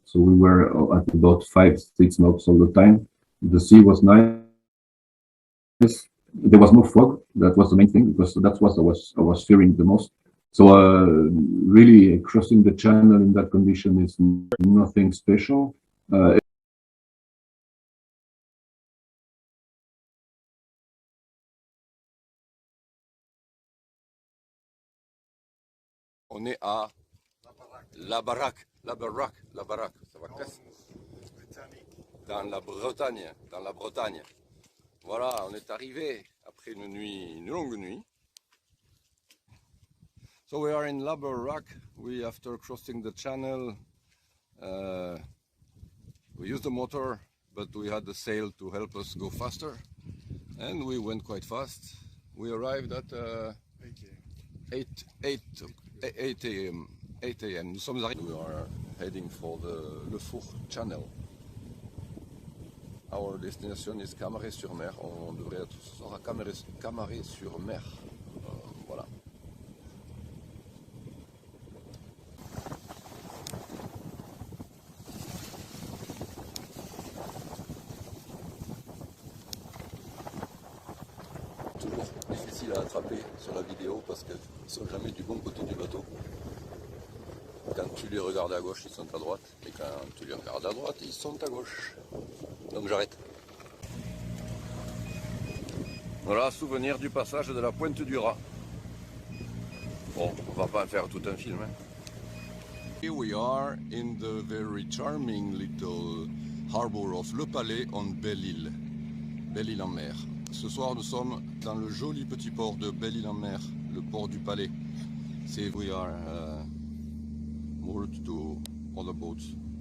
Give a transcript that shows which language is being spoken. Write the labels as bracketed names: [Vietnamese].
[English] So we were at about 5-6 knots all the time. The sea was nice. There was no fog. That was the main thing, because that's what I was fearing the most. So really crossing the channel in that condition is nothing special. [French] On est à la baraque, ça va casser. Dans la Bretagne. Voilà, on est arrivé après une longue nuit. [English] So we are in La Baraque. After crossing the channel, we used the motor, but we had the sail to help us go faster, and we went quite fast. We arrived at 8 a.m. [French] Nous sommes arrivés. [English] We are heading for the Le Four Channel. Our destination is Camaret-sur-Mer. [French] On devrait être ce soir à Camaret-sur-Mer. Voilà. Toujours difficile à attraper sur la vidéo parce qu'ils ne sont jamais du bon côté du bateau. Quand tu les regardes à gauche, ils sont à droite. Et quand tu les regardes à droite, ils sont à gauche. Donc j'arrête. Voilà, souvenir du passage de la Pointe du Raz. Bon, on va pas faire tout un film. Hein. [English] Here we are in the very charming little harbor of Le Palais on Belle-Île. [French] Belle-Île-en-Mer. Ce soir, nous sommes dans le joli petit port de Belle-Île-en-Mer, le port du Palais. [English] We are moored to other boats.